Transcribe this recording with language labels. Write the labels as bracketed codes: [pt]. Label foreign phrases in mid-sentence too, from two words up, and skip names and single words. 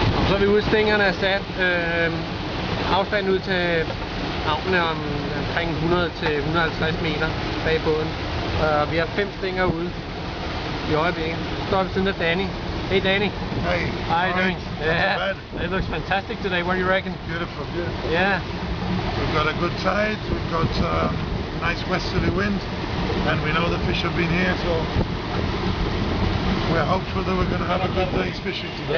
[da] Så er vi ude, stængerne er sat. Afstand ud til havnene omkring 100 til 150 meter bag båden. Vi har 5 stænger ude i øjeblikket. Står ved siden af Danny. Hey Danny. [en] Hey. How are you doing? Yeah. It looks fantastic today. What do you reckon? Beautiful, beautiful. Yeah. We've got a good tide, we've got nice westerly wind, and we know the fish have been here, so we're hopeful that we're going to have a good day's fishing today.